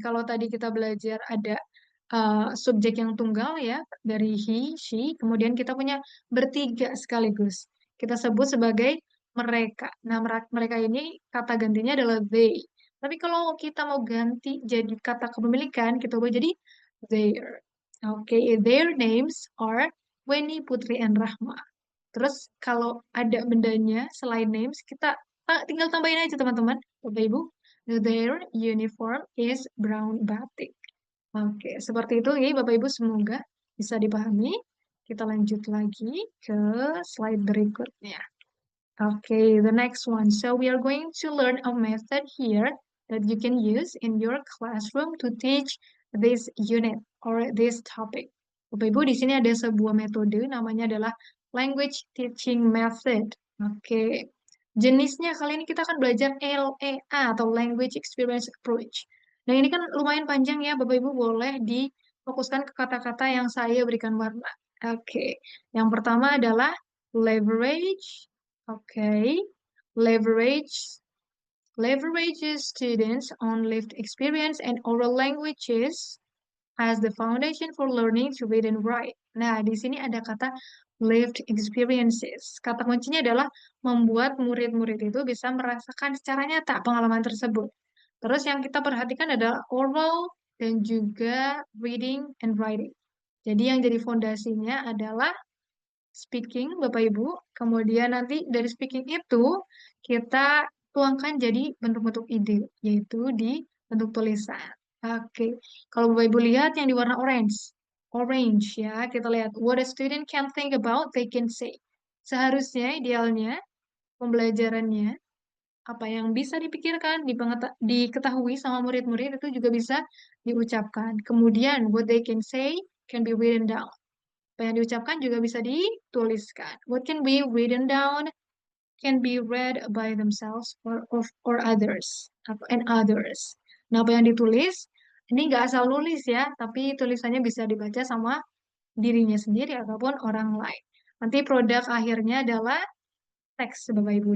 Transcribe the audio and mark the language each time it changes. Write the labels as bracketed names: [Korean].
[Indonesian] Kalau tadi kita belajar ada subjek yang tunggal ya, dari he, she, kemudian kita punya bertiga sekaligus. Kita sebut sebagai mereka. Nah, mereka ini kata gantinya adalah they. Tapi kalau kita mau ganti jadi kata kepemilikan, kita ubah jadi their. [English] Oke, their names are Weni, Putri, and Rahma. [Indonesian] Terus kalau ada bendanya selain names, kita tinggal tambahin aja teman-teman, Bapak Ibu. [English] Their uniform is brown batik. [Indonesian] Oke, seperti itu ya Bapak Ibu, semoga bisa dipahami. Kita lanjut lagi ke slide berikutnya. [English] Okay, the next one. So we are going to learn a method here that you can use in your classroom to teach this unit or this topic. [Indonesian] Bapak Ibu, di sini ada sebuah metode namanya adalah language teaching method. Oke. Jenisnya kali ini kita akan belajar LEA atau language experience approach. Nah, ini kan lumayan panjang ya, Bapak Ibu boleh difokuskan ke kata-kata yang saya berikan warna. Oke. Yang pertama adalah leverage. [English] Okay, leverage leverages students on lived experience and oral languages as the foundation for learning to read and write. [Indonesian] Nah, di sini ada kata lived experiences. Kata kuncinya adalah membuat murid-murid itu bisa merasakan secara nyata pengalaman tersebut. Terus yang kita perhatikan adalah oral dan juga [English] reading and writing. [Indonesian] Jadi yang jadi fondasinya adalah speaking, Bapak Ibu. Kemudian nanti dari speaking itu kita tuangkan jadi bentuk-bentuk ide, yaitu di bentuk tulisan. Oke, kalau Bapak Ibu lihat yang di warna orange, orange ya, kita lihat [English] what a student can think about, they can say. [Indonesian] Seharusnya, idealnya, pembelajarannya, apa yang bisa dipikirkan, diketahui sama murid-murid itu juga bisa diucapkan. Kemudian, [English] what they can say can be written down. [Indonesian] Apa yang diucapkan juga bisa dituliskan. [English] What can be written down can be read by themselves or others and others. [Indonesian] Nah, apa yang ditulis ini nggak asal nulis ya, tapi tulisannya bisa dibaca sama dirinya sendiri ataupun orang lain. Nanti produk akhirnya adalah teks, Bapak Ibu.